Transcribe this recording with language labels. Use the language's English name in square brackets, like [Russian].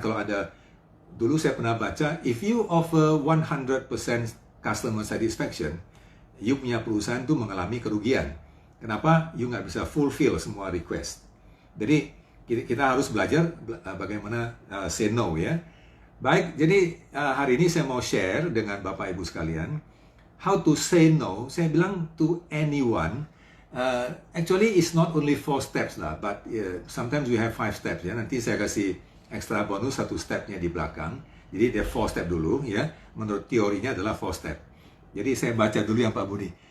[Indonesian] Kalau ada, dulu saya pernah baca, [English] if you offer 100% customer satisfaction, [Indonesian] you punya perusahaan itu mengalami kerugian. Kenapa? You nggak bisa fulfill semua request. Jadi kita harus belajar bagaimana say no ya. Baik, jadi hari ini saya mau share dengan Bapak Ibu sekalian [English] how to say no. [Indonesian] Saya bilang [English] to anyone. Actually it's not only 4 steps lah, but sometimes we have 5 steps ya. [Indonesian] Nanti saya kasih extra bonus 1 stepnya di belakang. Jadi dia 4 step dulu ya. Menurut teorinya adalah 4 step. Jadi saya baca dulu yang Pak Budi.